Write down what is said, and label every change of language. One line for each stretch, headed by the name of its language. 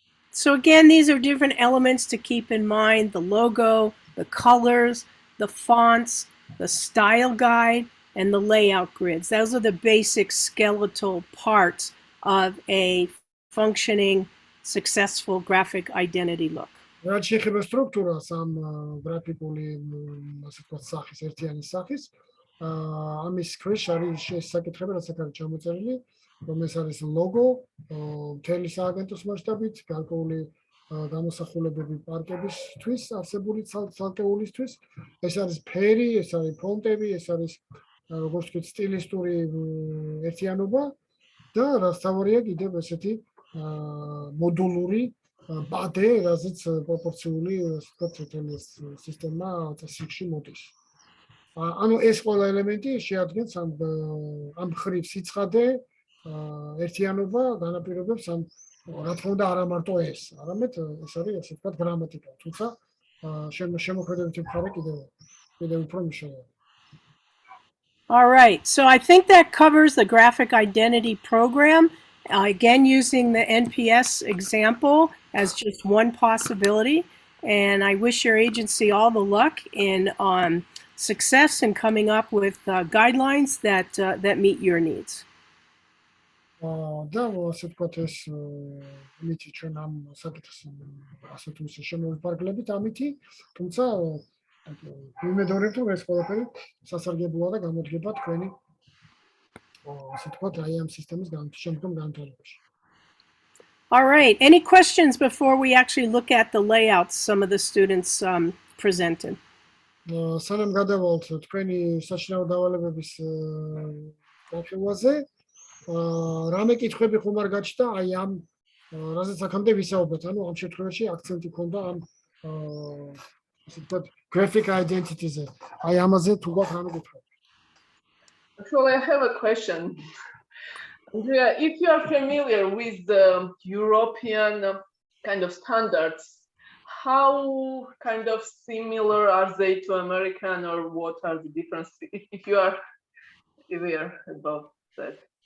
English: So again, these are different elements to keep in mind: the logo, the colors, the fonts, the style guide, and the layout grids. Those are the basic skeletal parts of a functioning, successful graphic identity look.
Georgian: რაც შეეხება სტრუქტურას ამ გრაფიკული, ასე ვთქვათ, სახის, ერთიანი სახის, ამის ქვეშ არის საკითხები, რაც აქ არის ჩამოწერილი, რომელიც არის ლოგო, მთელი სააგენტოს მასშტაბით, გარკვეული გამოსახულებები პარკებისთვის, არსებული ცალკეულისთვის, ეს არის ფერი, ეს არის ფონტები, ეს არის, როგორც ვთქვით, სტილისტური ერთიანობა და რაც თავარია კიდევ ესეთი მოდულური ბადე, რაზეც პროპორციული, ასე ვთქვათ, სისტემა წესრიგში მოდის. ანუ ეს ყველა ელემენტი შეადგენს ამ ხრივ სიცხადე, ერთიანობა განაპირობებს ამ, რა თქმა უნდა, არა მარტო ეს, არამედ ეს არის, ასე ვთქვათ, გრამატიკა, თუმცა შემოქმედებითი მხარე კიდევ უფრო მნიშვნელოვანია.
English: All right, so I think that covers the graphic identity program. Again, using the NPS example as just one possibility, and I wish your agency all the luck in success in coming up with guidelines that meet your needs.
Georgian: და ასე ვთქვათ, ეს მითი ჩვენ ამ საკითხს ასე თუ ისე შემოვიფარგლებით ამითი, თუმცა ვიმედოვრებ, რომ ეს ყველაფერი სასარგებლოა და გამოდგება თქვენი ასე ვთქვათ, აი ამ სისტემის შემდგომ განვითარებაში.
English: All right, any questions before we actually look at the layouts some of the students presented?
Georgian: სანამ გადავალთ თქვენი საშინაო დავალებების განხილვაზე, რამე კითხვები ხომ არ გაჩნდა აი ამ რაზეც აქამდე ვისაუბრეთ, ანუ ამ შემთხვევაში აქცენტი ქონდა ამ ასე ვთქვათ, graphic identity-ზე. აი ამაზე თუ გვაქვს რამე კითხვები.
English: Actually, I have a question. Andrea, if you are familiar with the European kind of standards, how kind of similar are they to American, or what are the differences? If you are aware about that.